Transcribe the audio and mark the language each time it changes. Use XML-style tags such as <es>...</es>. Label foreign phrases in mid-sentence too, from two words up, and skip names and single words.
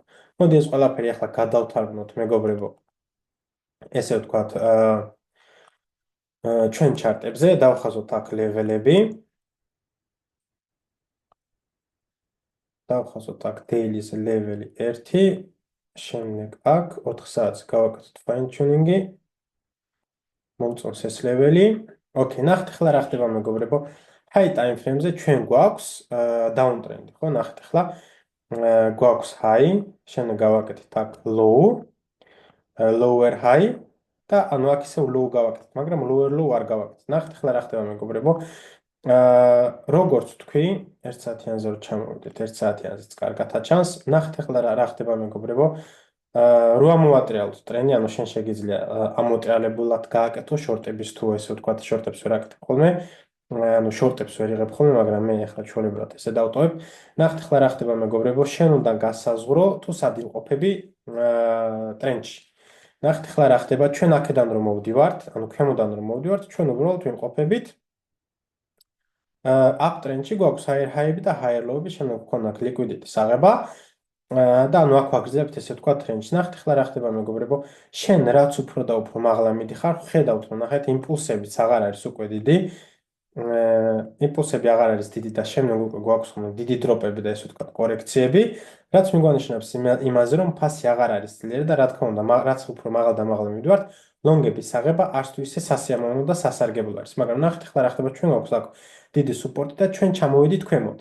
<ka>მოდი ეს ყველაფერი ახლა გადავთარგმნოთ, მეგობრებო. ესე ვთქვათ, ჩვენ ჩარტებზე დავხაზოთ აქ ლეველები. დავხაზოთ აქ daily-ს ლეველი 1, შემდეგ აქ 4 საათს გავაკეთოთ</ka> <en>fine tuning-</en> <ka>ი. მომწონს ეს ლეველი. ოკეი, ნახეთ ახლა რა ხდება მეგობრებო.</ka> <en>high time frame-</en> <ka>ზე ჩვენ გვაქვს</ka> <en>down trend,</en> <ka>ხო? ნახეთ ახლა გვაქვს high, შემდეგ გავაკეთეთ აქ low,</ka> <en>lower high</en> <ka>და ანუ აქ ისევ low გავაკეთეთ, მაგრამ</ka> <en>lower low</en> <ka>არ გავაკეთეთ. ნახეთ ახლა რა ხდება მეგობრებო. როგორც თქვი, 1 საათიანზე რო ჩამოვიდეთ, 1 საათიანზეც კარგად აჩანს. ნახეთ ახლა რა ხდება მეგობრებო. რო ამოატრიალოთ ტრენდი, ანუ შენ შეგიძლია ამოტრიალებულად გააკეთო შორტების თუ ესე ვთქვათ, შორტებს ვერ აკეთებ ხოლმე. ანუ შორტებს ვერ იღებ ხოლმე, მაგრამ მე ახლა ჩვეულებრივად ესე დავტოვებ. ნახეთ ახლა რა ხდება მეგობრებო, შენ უნდა გასაზღვრო თუ სად იმყოფები ტრენდში. ნახეთ ახლა რა ხდება, ჩვენ აქედან რომ მოვდივართ, ანუ ქვემოდან რომ მოვდივართ, ჩვენ უბრალოდ ვიმყოფებით</ka> <en>up trend-</en> <ka>ში გვაქვს</ka> <en>higher high-</en> <ka>ები და</ka> <en>higher low-</en> <ka>ები, შემდეგ გვქონდა liquidity-ის აღება და ანუ აქ ვაგრძელებთ ესე ვთქვა ტრენდში. ნახეთ ახლა რა ხდება მეგობრებო, შენ რაც უფრო და უფრო მაღლა მიდიხარ, ხედავთ რომ ნახეთ იმპულსებიც აღარ არის უკვე დიდი. იმპულსები აღარ არის დიდი და შემდეგ უკვე გვაქვს ხოლმე დიდი დროპები და ესე ვთქვათ კორექციები, რაც მიგვანიშნავს იმაზე რომ ფასი აღარ არის ძლიერი და რა თქმა უნდა, რაც უფრო მაღალ და მაღლა მივდივართ, ლონგების აღება არც თუ ისე სასიამოვნო და სასარგებლო არის, მაგრამ ნახეთ ახლა რა ხდება, ჩვენ გვაქვს აქ დიდი სუპორტი და ჩვენ ჩამოვიდით ქვემოთ.</ka>